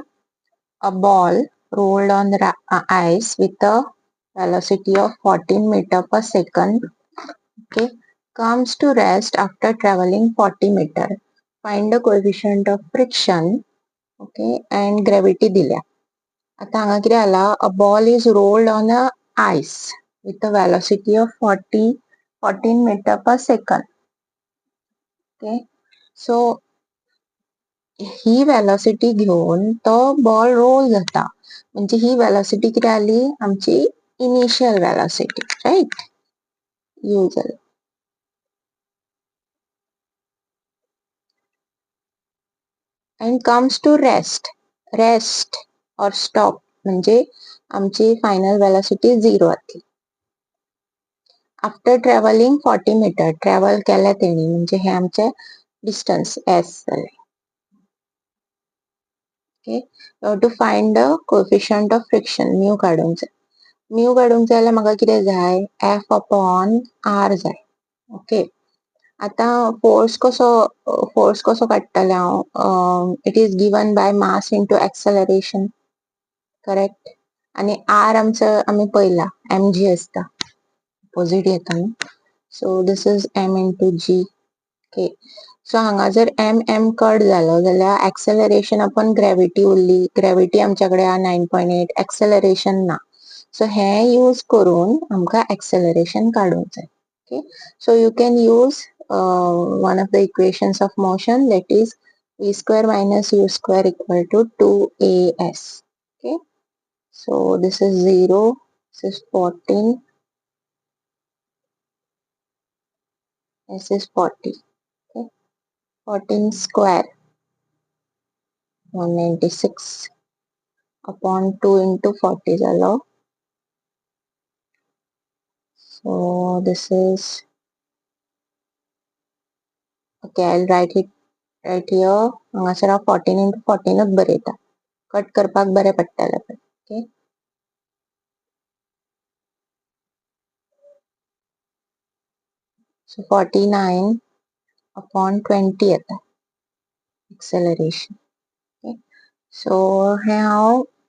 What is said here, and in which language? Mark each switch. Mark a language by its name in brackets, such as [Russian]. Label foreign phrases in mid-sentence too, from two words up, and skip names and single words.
[English] A ball rolled on the ice with a velocity of 14 meter per second, okay, comes to rest after traveling 40 meter. Find the coefficient of friction, okay, and gravity दिल्या. [Konkani] आता हांगा कितें जाला? [English] A ball is rolled on a ice with a velocity of 14 meter per second. Okay, so [Konkani] ही वेलोसिटी घेऊन तो बॉल रोल जाता. म्हणजे ही वेलोसिटी किती आली? आमची [English] initial velocity, [Konkani] राइट? युजल. [English] and comes to rest or stop [Konkani] म्हणजे आमची फायनल वेलोसिटी 0 आली. [English] after travelling 40 metre [Konkani] ट्रॅव्हल केल्या तेणी म्हणजे हे आमचे डिस्टन्स s जाले. [English] Okay, you have to find the coefficient of friction mu [Konkani] काढूंक जाय. mu काढूंक जाय जाल्यार म्हाका कितें जाय? [English] f upon r [Konkani] जाय. ओके. आता फोर्स कसो काडटले हांव? [English] it is given by mass into acceleration, correct. [Konkani] आणि r आमचो आमी पळयला mg असता, ऑपोजिट येता न्हू. [English] so this is m into g. okay. [Konkani] सो हांगा जर m कट जालो जाल्यार [English] acceleration upon gravity [Konkani] उरली. ग्रॅव्हिटी आमच्याकडे 9.8, एक्सेलरेशन ना. सो हे यूज करून आमकां एक्सेलरेशन काडूंक जाय. [English] Okay, so you can use one of the equations of motion, that is v square minus u square equal to 2as. Okay, so this is 0, this is 14, this is 40. Okay, 14 square 196 upon 2 into 40 zalo. So this is, okay, I'll write it right here. [Konkani] हांगासर 14 into 14 बरयता, कट करपाक बरे पडटले. [English] Okay, so 49 upon 20 येता acceleration. Okay, so [Konkani] हे हांव